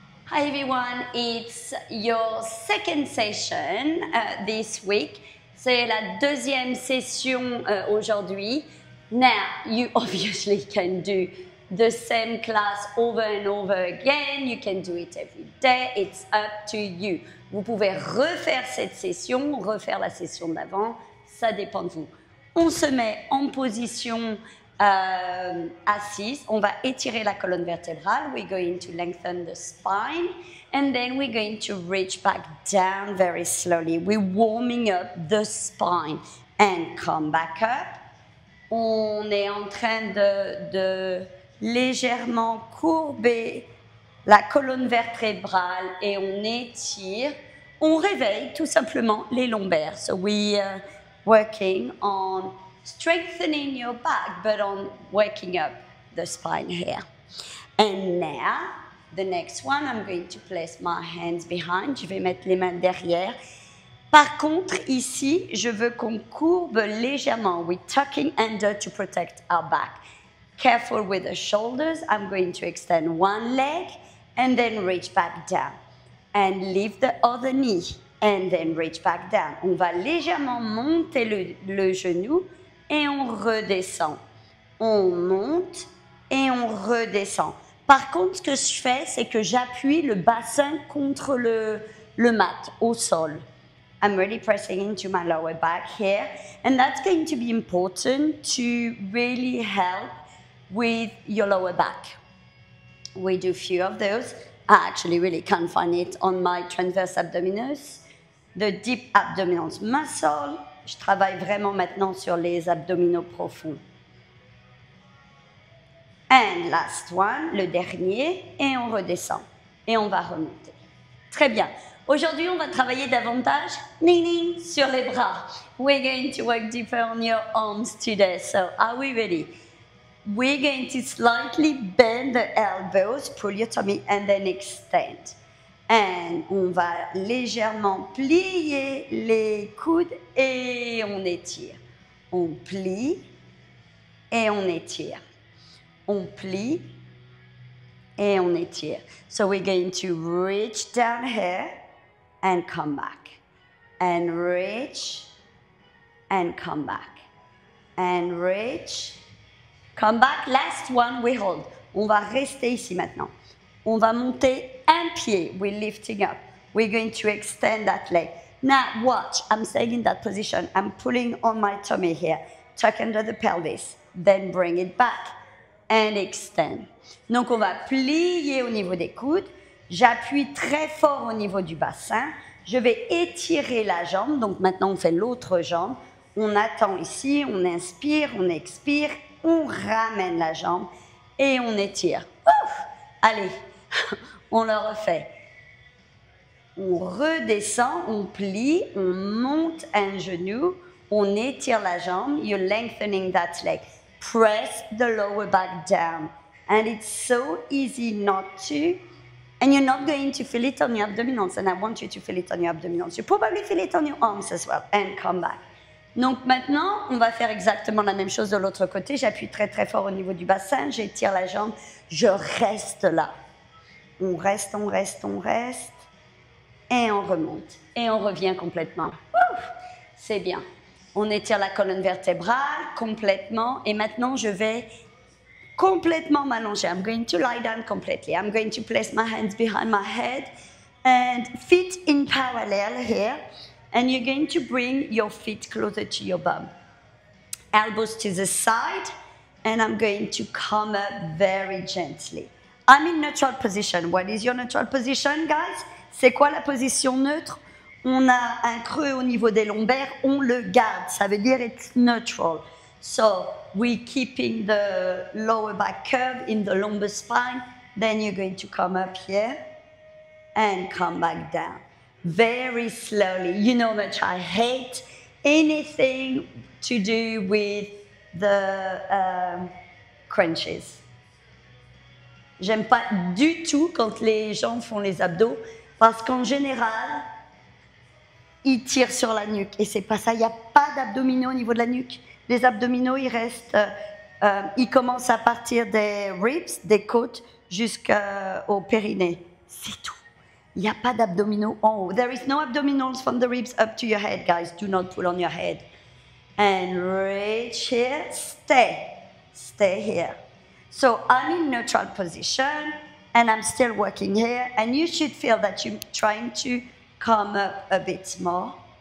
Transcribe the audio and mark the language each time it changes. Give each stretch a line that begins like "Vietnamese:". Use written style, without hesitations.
English: Hi everyone, it's your second session this week.
French: C'est la deuxième session aujourd'hui.
English: Now, you obviously can do the same class over and over again. You can do it every day. It's up to you.
French: Vous pouvez refaire cette session, refaire la session d'avant. Ça dépend de vous. On se met en position assise. On va étirer la colonne vertébrale.
English: We're going to lengthen the spine. And then we're going to reach back down very slowly. We're warming up the spine. And come back up.
French: On est en train de légèrement courber la colonne vertébrale et on étire. On réveille tout simplement les lombaires.
English: So we are working on strengthening your back, but on waking up the spine here. And now, the next one, I'm going to place my hands behind.
French: Je vais mettre les mains derrière. Par contre, ici, je veux qu'on courbe légèrement.
English: We're tucking under to protect our back. Careful with the shoulders. I'm going to extend one leg and then reach back down. And lift the other knee and then reach back down.
French: On va légèrement monter le genou et on redescend. On monte et on redescend. Par contre, ce que je fais, c'est que j'appuie le bassin contre le mat, au sol.
English: I'm really pressing into my lower back here. And that's going to be important to really help with your lower back. We do a few of those. I actually really can't find it on my transverse abdominis. The deep abdominal muscle.
French: Je travaille vraiment maintenant sur les abdominaux profonds.
English: And last one,
French: le dernier, et on redescend. Et on va remonter. Très bien. Aujourd'hui, on va travailler davantage sur les bras.
English: We're going to work deeper on your arms today. So, are we ready? We're going to slightly bend the elbows, pull your tummy, and then extend.
French: And on va légèrement plier les coudes et on étire. On plie et on étire. On plie et on étire.
English: So we're going to reach down here and come back. And reach and come back. And reach, come back. Last one, we hold.
French: On va rester ici maintenant. On va monter un pied.
English: We're lifting up. We're going to extend that leg. Now, watch. I'm staying in that position. I'm pulling on my tummy here. Tuck under the pelvis. Then bring it back. And extend.
French: Donc, on va plier au niveau des coudes. J'appuie très fort au niveau du bassin. Je vais étirer la jambe. Donc, maintenant, on fait l'autre jambe. On attend ici. On inspire, on expire. On ramène la jambe et on étire. Ouf! Allez, on le refait. On redescend, on plie, on monte un genou, on étire la jambe.
English: You're lengthening that leg. Press the lower back down. And it's so easy not to. And you're not going to feel it on your abdominals. And I want you to feel it on your abdominals. You probably feel it on your arms as well. And come back.
French: Donc maintenant, on va faire exactement la même chose de l'autre côté. J'appuie très très fort au niveau du bassin, j'étire la jambe, je reste là. On reste, on reste, on reste. Et on remonte. Et on revient complètement. C'est bien. On étire la colonne vertébrale complètement. Et maintenant, je vais complètement m'allonger.
English: I'm going to lie down completely. I'm going to place my hands behind my head and feet in parallel here. And you're going to bring your feet closer to your bum. Elbows to the side. And I'm going to come up very gently. I'm in neutral position. What is your neutral position, guys?
French: C'est quoi la position neutre? On a un creux au niveau des lombaires, on le garde. Ça veut dire
English: it's neutral. So we're keeping the lower back curve in the lumbar spine. Then you're going to come up here and come back down. Very slowly. You know much I hate anything to do with the crunches.
French: J'aime pas du tout quand les gens font les abdos parce qu'en général, ils tirent sur la nuque et c'est pas ça. Il n'y a pas d'abdominaux au niveau de la nuque. Les abdominaux, ils restent, ils commencent à partir des ribs, des côtes, jusqu'au périnée. C'est tout. Il n'y a pas d'abdominaux en haut.
English: There is no abdominals from the ribs up to your head, guys. Do not pull on your head. And reach here. Stay. Stay here. So I'm in neutral position, and I'm still working here. And you should feel that you're trying to come up a bit more.